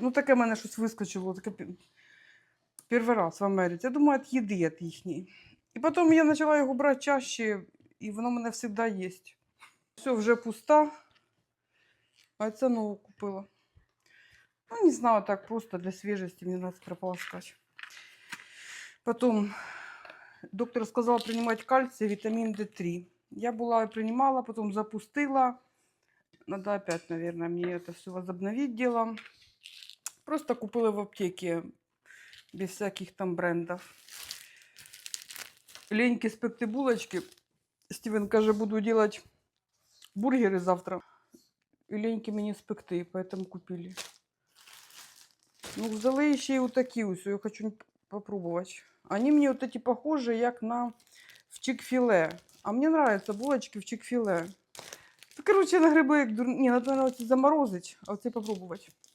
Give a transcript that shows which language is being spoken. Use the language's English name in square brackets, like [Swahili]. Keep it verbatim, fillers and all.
[Ukrainian] Ну таке в мене щось вискочило, таке перший раз в Америці. Я думаю, від їди, від їхньої. І потім я почала його брати чаще, і воно мене завжди їсть. Все, вже пуста, а це нову купила. [Russian] Ну, не знаю, так просто для свежести мне надо прополоскать. Потом доктор сказал принимать кальций, витамин Д три. Я была и принимала, потом запустила. Надо опять, наверное, мне это все возобновить дело. Просто купила в аптеке, без всяких там брендов. Леньки спекты булочки. Стивен, кажется, буду делать бургеры завтра. И Леньки мне спекты, поэтому купили. [Ukrainian] Ну, взяли ще й отакі ось, я хочу попробувати. Вони мені отакі похожі, як на в чик-філе. А мені подобаються булочки в чик-філе. Та, коротше, на гриби, як дур... Ні, треба оці заморозити, а оці попробувати.